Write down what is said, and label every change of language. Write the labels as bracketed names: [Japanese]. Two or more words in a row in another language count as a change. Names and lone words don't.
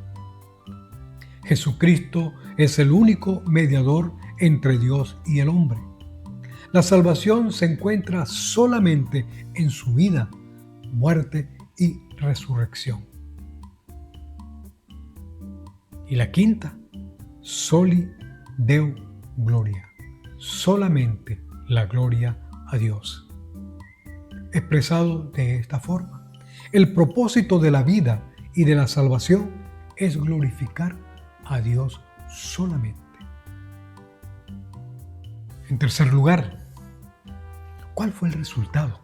[Spanish] Jesucristo es el único mediador entre Dios y el hombre. La salvación se encuentra solamente en su vida, muerte y resurrección. Y la quinta, [Latin] soli Deo gloria, [Spanish] solamente la gloria a Dios. Expresado de esta forma, el propósito de la vida y de la salvación es glorificar a Dios solamente. En tercer lugar, ¿cuál fue el resultado?